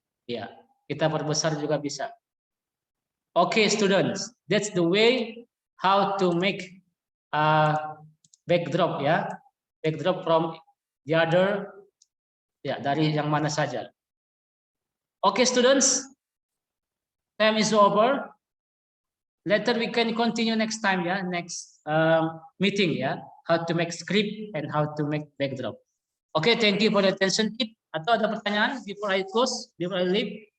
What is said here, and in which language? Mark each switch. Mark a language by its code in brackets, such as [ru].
[id] Ya, kita perbesar juga bisa. [en] Oke, students, that's the way how to make a backdrop ya. Backdrop from the other, [id] ya dari yang mana saja. [en] Oke, students, time is over. Later we can continue next time ya, next meeting ya, how to make script and how to make backdrop. Oke, thank you for the attention. [id] Atau ada pertanyaan [en] before I close, before I leave?